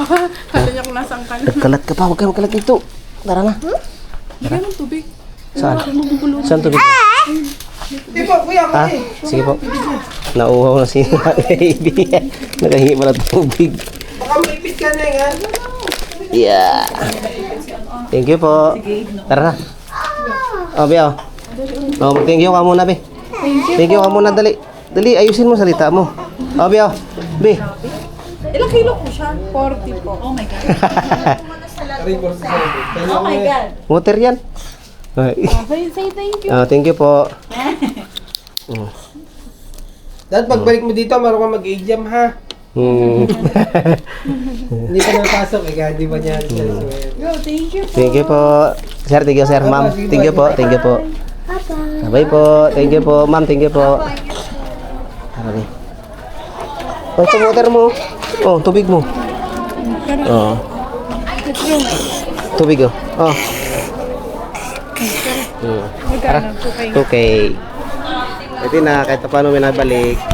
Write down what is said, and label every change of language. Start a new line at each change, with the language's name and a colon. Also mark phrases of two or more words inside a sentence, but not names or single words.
Filipino: Kala niya kung nasaan ka na. Nagkalat ka pa, huwag kayo magkalat dito. Tara na. Bigyan ng tubig. Saan? Saan tubig? Hindi po, kuya. Ha? Sige po. Nauhaw na si baby. Nakahingi pala tubig. Baka maipit ka na nga.
English: Yeah. Thank you
Filipino: po. Tara na. Oh, Bi, oh. Oh,
English: thank you
Filipino: ka muna, Bi.
English: Thank you
Filipino: ka muna, dali. Dali, ayusin mo salita mo. Oh, Bio. Bi. Ilang kilo po siya? 40 po.
English: Oh my God. Oh my God.
Filipino: Motor yan. Ay.
English: Say thank you. Thank you po.
Filipino: Dahil pagbalik mo dito, marunong ka mag-exam ha. Hindi pa napasok eh, kaya di ba niya
English: Yo, thank you po. Thank you po. Sir, thank you sir. Ma'am, thank you po. Thank you po.
Filipino: Bye po.
English: Thank you po. Ma'am, thank you po.
Filipino: Okay. Oh, ito water mo. Oh, tubig mo. Oh. Tubig oh. Oh. Magkano po kayo? Okay. Ito na, kahit pa paano may nabalik.